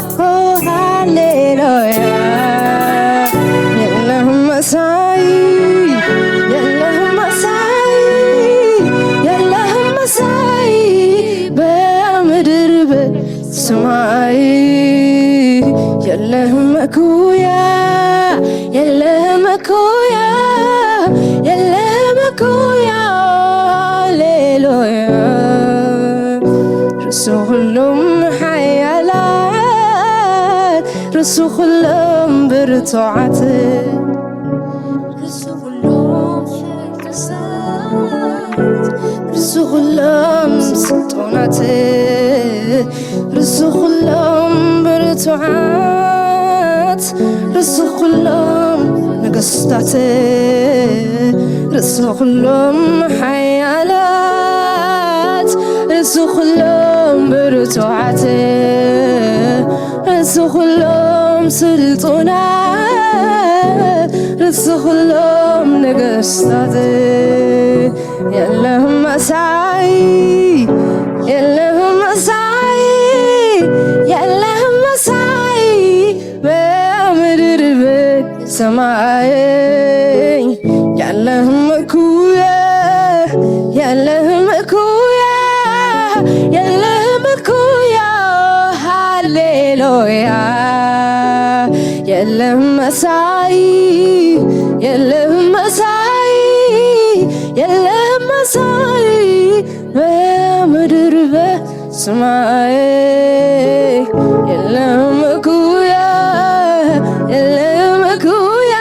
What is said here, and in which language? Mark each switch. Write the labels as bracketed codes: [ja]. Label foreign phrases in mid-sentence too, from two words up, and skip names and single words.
[am] ሃሌሉያ የለህም መሳይ የለህም መሳይ የለህም መሳይ በምድር በሰማይ የለህም እኩያ የለህም እኩያ የለህም እኩያ ሃሌሉያ ርሱ ሁሉም [ti] ሓያላት ርሱ ኩሎም ብርቱዓት ርሱ ኩሎም ርሱ ኩሎም ስልጡናት ርሱ ኩሎም ብርቱዓት ርሱ ኩሎም ነገሥታት ርሱ ኩሎም ሓያላት ርሱ ኩሎም ብርቱዓት ርሱ ኩሎም ስልጡናት ርሱ ኩሎም ነገሥታት [am] የለህም መሳይ የለህም መሳይ የለህም መሳይ በምድር በሰማይ የለህም እኩያ የለህም እኩያ የለህም እኩያ ሃሌሉያ የለህም መሳይ የለህም መሳይ የለህም መሳይ በምድር በሰማይ የለህም እኩያ የለህም እኩያ